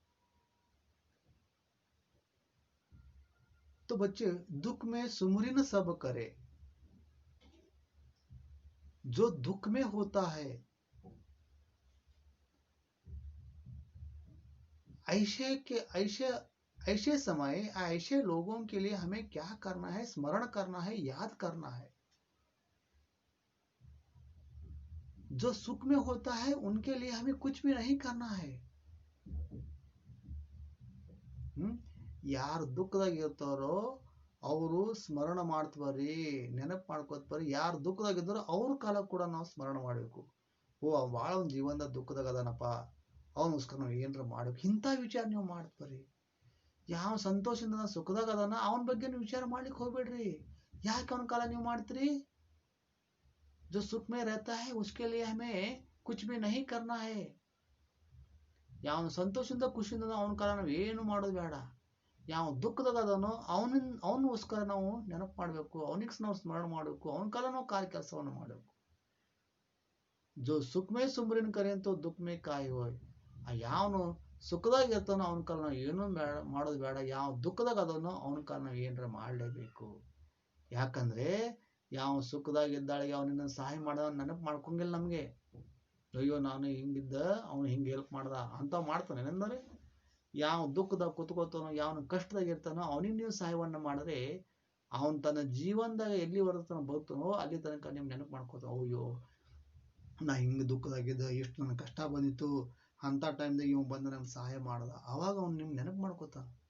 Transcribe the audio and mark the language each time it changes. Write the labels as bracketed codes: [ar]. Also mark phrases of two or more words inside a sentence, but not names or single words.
[hi] तो बच्चे दुख में सुमरिन सब करे जो दुख में होता है ऐसे समय ऐसे लोगों के लिए हमें क्या करना है स्मरण करना है याद करना है जो सुख में होता है उनके लिए हमें कुछ भी नहीं करना है [kn] ಯಾರು ದುಃಖದಾಗ ಇರ್ತಾರೋ ಅವರು ಸ್ಮರಣ ಮಾಡ್ತಬರ್ರಿ ನೆನಪು ಮಾಡ್ಕೋತ ಬರ್ರಿ ಯಾರು ದುಃಖದಾಗಿದ್ದಾರೋ ಅವ್ರ ಕಾಲ ಕೂಡ ನಾವು ಸ್ಮರಣ ಮಾಡಬೇಕು ಓ ಅವ್ ಭಾಳ ಒಂದು ಜೀವನದ ದುಃಖದಾಗ ಅದಾನಪ್ಪ ಅವನಿಗೋಸ್ಕರ ನಾವು ಏನಾರ ಮಾಡ್ಬೇಕು ಇಂಥ ವಿಚಾರ ನೀವು ಮಾಡ್ತಬರ್ರಿ ಯಾವ ಸಂತೋಷದಿಂದ ಸುಖದಾಗ ಅದಾನ ಅವನ ಬಗ್ಗೆ ನೀವು ವಿಚಾರ ಮಾಡ್ಲಿಕ್ಕೆ ಹೋಗ್ಬೇಡ್ರಿ ಯಾಕೆ ಅವನ ಕಾಲ ನೀವು ಮಾಡ್ತೀರಿ [hi] जो सुख में रहता है उसके लिए हमें कुछ भी नहीं करना है [kn] ಯಾವ ಸಂತೋಷದಿಂದ ಖುಷಿಯಿಂದ ಅವನ ಕಾಲ ನಾವು ಏನು ಮಾಡೋದು ಬೇಡ ಯಾವ ದುಃಖದಾಗ ಅದನೋ ಅವನಿಗೋಸ್ಕರ ನಾವು ನೆನಪು ಮಾಡಬೇಕು ಅವನಿಗೆ ನಾವು ಸ್ಮರಣ ಮಾಡಬೇಕು ಅವನ ಕಾಲ ನಾವು ಕಾರ್ಯ ಕೆಲಸವನ್ನು ಮಾಡಬೇಕು [hi] जो सुख में सुमरिन करे तो दुख में काहे होय [kn] ಯಾವನು ಸುಖದಾಗ ಇರ್ತಾನೋ ಅವನ ಕಾಲ ನಾವು ಏನು ಬೇಡ ಮಾಡೋದು ಬೇಡ ಯಾವ ದುಃಖದಾಗ ಅದನೋ ಅವನ ಕಾಲ ನಾವು ಏನಾರ ಮಾಡಲೇಬೇಕು ಯಾಕಂದ್ರೆ ಯಾವ ಸುಖದಾಗ ಇದ್ದಾಳಿಗೆ ಅವನಿನ್ನ ಸಹಾಯ ಮಾಡೋ ನೆನಪು ಮಾಡ್ಕೊಂಗಿಲ್ಲ ನಮಗೆ ಅಯ್ಯೋ ನಾನು ಹಿಂಗಿದ್ದ ಅವನು ಹಿಂಗೆ ಹೆಲ್ಪ್ ಮಾಡ್ದ ಅಂತ ಮಾಡ್ತಾನೆ ಅಂದರೆ ಯಾವ ದುಃಖದಾಗ ಕುತ್ಕೋತಾನೋ ಯಾವನ ಕಷ್ಟದಾಗ ಇರ್ತಾನೋ ಅವನಿಗೆ ನೀವು ಸಹಾಯವನ್ನ ಮಾಡಿದ್ರೆ ಅವನ್ ತನ್ನ ಜೀವನದಾಗ ಎಲ್ಲಿವರೆಗೂ ತನಕ ಬದುಕ್ತಾನೋ ಅಲ್ಲಿ ತನಕ ನೀವು ನೆನಪು ಮಾಡ್ಕೋತಾವ ಅಯ್ಯೋ ನಾ ಹಿಂಗೆ ದುಃಖದಾಗಿದ್ದ ಎಷ್ಟು ನನಗೆ ಕಷ್ಟ ಬಂದಿತ್ತು ಅಂತ ಟೈಮ್ದಾಗ ಇವ್ ಬಂದು ನಂಗೆ ಸಹಾಯ ಮಾಡ್ದ ಅವಾಗ ಅವ್ನು ನಿಮ್ಗೆ ನೆನಪು ಮಾಡ್ಕೋತಾನ